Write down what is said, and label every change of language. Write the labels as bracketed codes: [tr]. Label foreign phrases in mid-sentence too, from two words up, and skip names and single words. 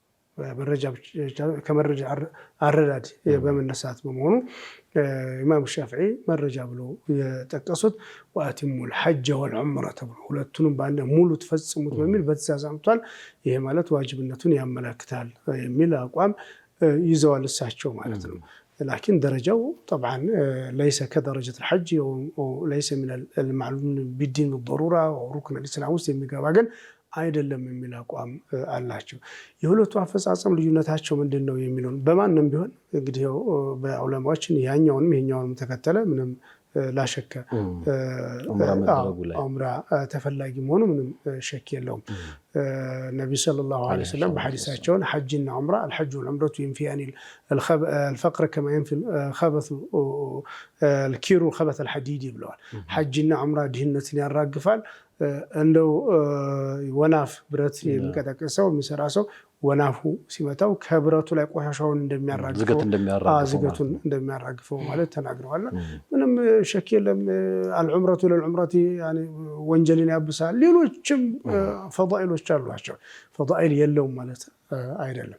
[am] ከመረጃ አረዳድ በመነሳት በመሆኑ ኢማም ሻፊዒ መረጃ ብሎ የጠቀሱት [ar] وأتموا الحج والعمرة [am] ተብሎ ሁለቱንም በአንድ ሙሉ ተፈጽሙት በሚል በትእዛዝ አምጥቷል። ይሄ ማለት ዋጅብነቱን ያመለክታል የሚል አቋም ይዘዋል እሳቸው ማለት ነው። ላኪን ደረጃው [ar] طبعا ليس كدرجة الحج وليس من المعلوم بالدين بالضرورة وركن الإسلام [am] ውስጥ የሚገባ ግን አይደለም የሚል አቋም አላቸው። የሁለቱ አፈጻጸም ልዩነታቸው ምንድነው የሚለውን በማንም ቢሆን እንግዲህ በዑለማዎች ያኛውንም ይሄኛውንም ተከተለ ምንም ላሸከ ዑምራ ተፈላጊ መሆኑ ምንም ሸክ የለውም። ነብዩ [ar] صلى الله عليه وسلم [am] በሐዲሳቸው ሐጅና ዑምራ [ar] الحج والعمرة ينفيان الفقر كما ينفي الخبث الكير الخبث الحديد [am] ብለዋል። ሐጅና ዑምራ ድህነትን ያራግፋል። እንደው ወናፍ ብረት የሚቀጠቅሰው የሚሰራ ሰው ወናፉ ሲመታው ከብረቱ ላይ ቆሻሻውን ዝገቱን እንደሚያራግፈው ማለት ተናግረዋል። ምንም ሸክ የለም። [ar] العمرة للعمرة [am] ያኒ ወንጀልን ያብሳል። ሌሎችም ፈዳኢሎች አሏቸው። ፈዳኢል የለውም ማለት አይደለም።